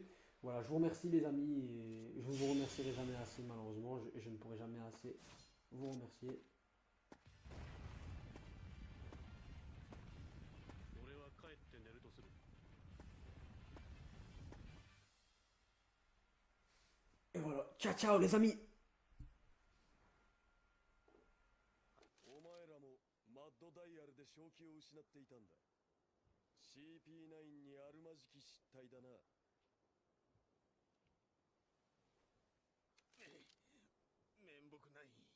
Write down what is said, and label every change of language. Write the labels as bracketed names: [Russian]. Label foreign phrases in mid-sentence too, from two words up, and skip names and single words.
[French] Voilà, je vous remercie les amis et je ne vous remercierai jamais assez malheureusement. Je ne pourrai jamais assez vous remercier. Et voilà, [Italian] ciao ciao [French] les amis. [Japanese] お前らもマッドダイヤルで正気を失っていたんだ。CP9 にあるまじき失態だな。面目ない。